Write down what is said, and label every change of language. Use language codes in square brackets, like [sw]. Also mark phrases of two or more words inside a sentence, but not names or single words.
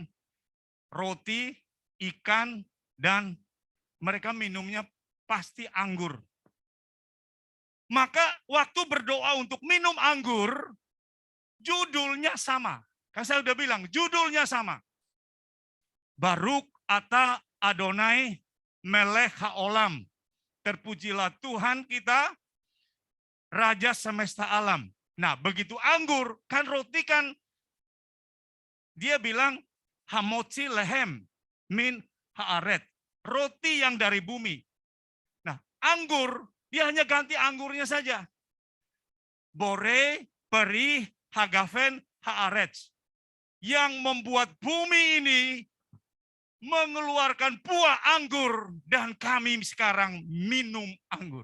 [id] Roti, ikan, dan mereka minumnya pasti anggur. Maka waktu berdoa untuk minum anggur, judulnya sama. Kan saya udah bilang, judulnya sama. [he] ברוך אתה אדוני מלך העולם. [id] Terpujilah Tuhan kita, Raja semesta alam. Nah, begitu anggur, kan roti kan, dia bilang, [he] המוציא לחם מן הארץ. [id] Roti yang dari bumi. Nah, anggur, dia hanya ganti anggurnya saja. [he] בורא פרי הגפן הארץ. [id] Yang membuat bumi ini mengeluarkan buah anggur dan kami sekarang minum anggur.